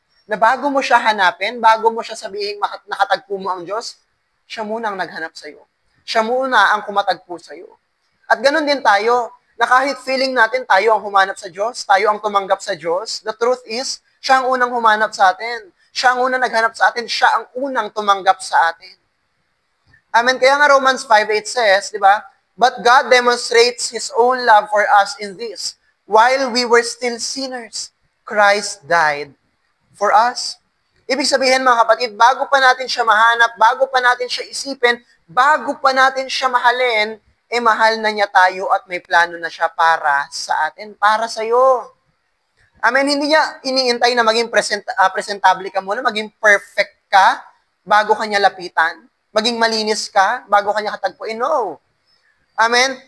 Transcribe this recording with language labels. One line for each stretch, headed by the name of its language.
Filipino: Na bago mo siya hanapin, bago mo siya sabihin nakatagpo mo ang Diyos, siya muna ang naghanap sa'yo. Siya muna ang kumatagpo sa'yo. At ganun din tayo, na kahit feeling natin tayo ang humanap sa Diyos, tayo ang tumanggap sa Diyos, the truth is, siya ang unang humanap sa atin. Siya ang unang naghanap sa atin, siya ang unang tumanggap sa atin. Amen. Kaya nga Romans 5:8 says, di ba?
English: But God demonstrates His own love for us in this. While we were still sinners, Christ died for us.
Filipino: Ibig sabihin mga kapatid, bago pa natin siya mahanap, bago pa natin siya isipin, bago pa natin siya mahalin, mahal na niya tayo at may plano na siya para sa atin, para sa iyo. Amen. Hindi niya iniintay na maging presentable ka muna, maging perfect ka bago kanya lapitan, maging malinis ka bago kanya katagpuin. No. Amen.